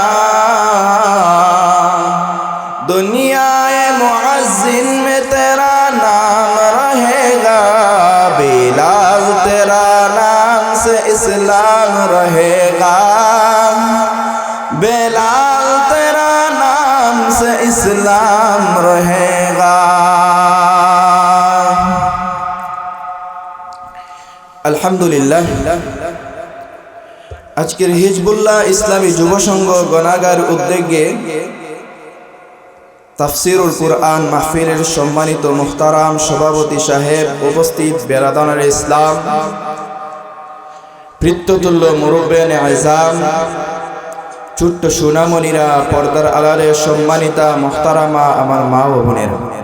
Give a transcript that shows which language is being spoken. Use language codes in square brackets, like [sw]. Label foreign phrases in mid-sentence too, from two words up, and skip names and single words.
[ur] دنیا معزن میں تیرا نام رہے گا بلال تیرا نام سے اسلام رہے گا بلال تیرا نام سے اسلام رہے گا [bn] আলহামদুলিল্লাহ আজকের হিজবুল্লাহ ইসলামী যুব সংঘ গণাগার উদ্যোগে তাফসিরুল কুরআন মাহফিলের সম্মানিত মুহতারাম সভাপতি সাহেব উপস্থিত বেরাদানের ইসলাম পিতৃতুল্য মুরব্বিয়ানে আযম ছোট্ট সোনামণিরা পর্দার আড়ালে সম্মানিতা মুহতারামা আমার মা ও বোনেরা